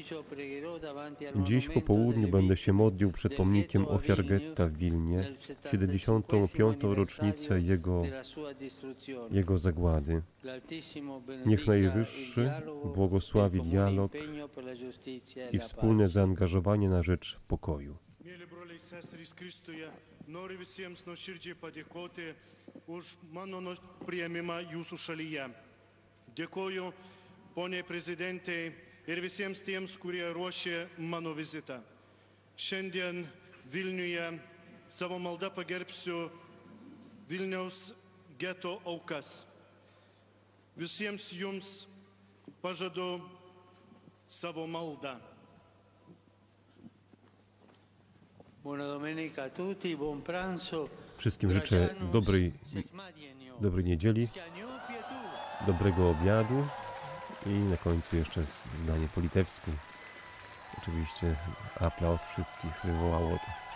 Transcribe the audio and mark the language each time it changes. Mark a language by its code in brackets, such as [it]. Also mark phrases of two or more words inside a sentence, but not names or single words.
[pl] Dziś po południu będę się modlił przed pomnikiem ofiar getta w Wilnie, 75. rocznicę jego zagłady. Niech Najwyższy błogosławi dialog i wspólne zaangażowanie na rzecz pokoju. [lt] Noriu visiems nuoširdžiai padėkoti už mano priėmimą jūsų šalyje. Dėkoju poniai prezidentei ir visiems tiems, kurie ruošė mano vizitą. Šiandien Vilniuje savo maldą pagerbsiu Vilniaus geto aukas. Visiems jums pažadu savo maldą. [pl] Wszystkim życzę dobrej niedzieli, dobrego obiadu i na końcu jeszcze zdanie po litewsku. Oczywiście aplauz wszystkich wywołało to.